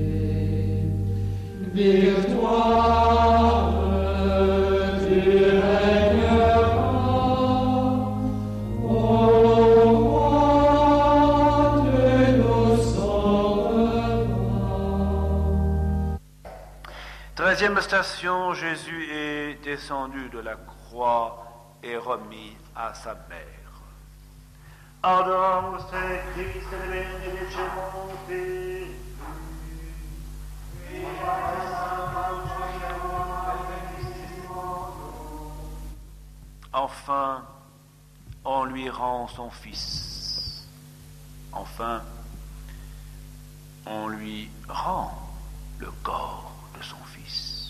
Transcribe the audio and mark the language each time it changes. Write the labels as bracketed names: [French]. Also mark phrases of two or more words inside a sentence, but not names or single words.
[French] Victoire, tu régneras, ô roi, tu nous sauveras. 13e station, Jésus est descendu de la croix et remis à sa mère. [Latin] Adoramus te Christe benedicemur te. [French] Enfin, on lui rend son fils. Enfin, on lui rend le corps de son fils.